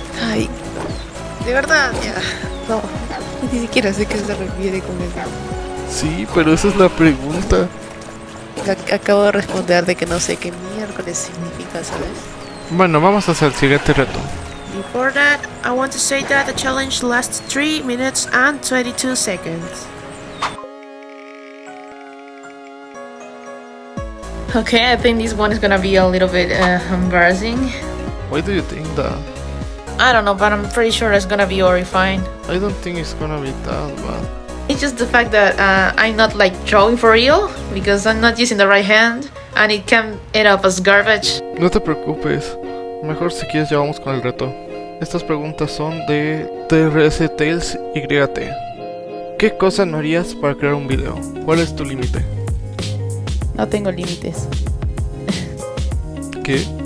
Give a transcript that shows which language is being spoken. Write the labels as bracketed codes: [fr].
[es] Ay, de verdad, ya. No, ni siquiera sé qué se refiere con eso. Sí, pero esa es la pregunta. Acabo de responder de que no sé qué miércoles significa, ¿sabes? Bueno, vamos a hacer el siguiente reto. [en] Before that, I want to say that the challenge lasts 3 minutes and 22 seconds. Okay, I think this one is gonna be a little bit embarrassing. Why do you think that? I don't know, but I'm pretty sure it's gonna be horrifying. I don't think it's gonna be that bad. It's just the fact that I'm not like drawing for real because I'm not using the right hand and it can end up as garbage. [es] No te preocupes. Mejor si quieres ya vamos con el reto. Estas preguntas son de TRS Tales YT. ¿Qué cosa no harías para crear un video? ¿Cuál es tu límite? No tengo límites. ¿Qué?